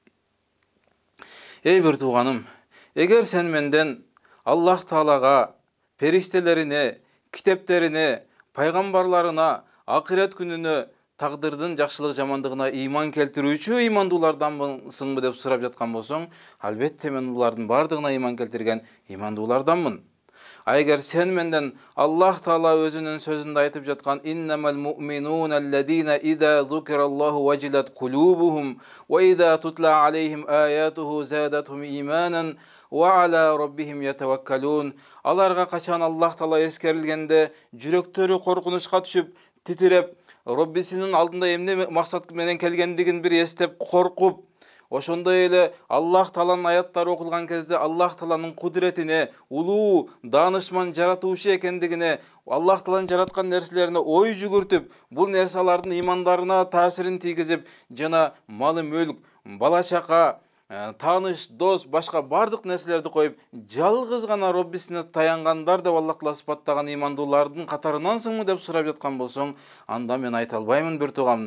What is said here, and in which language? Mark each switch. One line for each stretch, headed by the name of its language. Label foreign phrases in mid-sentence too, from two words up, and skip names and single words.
Kyrgyz: Эй бир тууганым, эгер сен менден Аллах Таалага, периштелерине, китептерине, пайгамбарларына, акырет күнүнө, тагдырдын жакшылык жамандыгына ыйман келтирүүчү ыймандуулардансыңбы деп сурап жаткан болсоң, албетте мен булардын бардыгына ыйман келтирген ыймандууларданмын. Эгер сен менден Аллах Таала өзүнүн сөзүндө айтып жаткан
Arabic: "إنما المؤمنون الذين إذا ذكر الله وجلت قلوبهم وإذا تليت عليهم آياته زادتهم إيمانا وعلى ربهم يتوكلون",
Kyrgyz: аларга качан Аллах Таала эскерилгенде жүрөктөрү коркунучка түшүп, титиреп, Роббисинин алдында эмне максат менен келгендигин бир эстеп коркуп, ошондой эле Аллах Тааланын аяттары окулган кезде Аллах Тааланын кудретине, улуу, даанышман жаратуучу экендигине, Аллах Тааланын жараткан нерселерине ой жүгүртүп, бул нерселердин ыймандарына таасирин тийгизип, жана малы мүлк, бала чака, тааныш, дос, башка бардык нерселерди коюп, жалгыз гана Роббисине таянгандар деп Аллах Таала сыпаттаган имандуулардын катарынансыңбы деп сурап жаткан болсоң, анда мен айта албаймын бир тууган.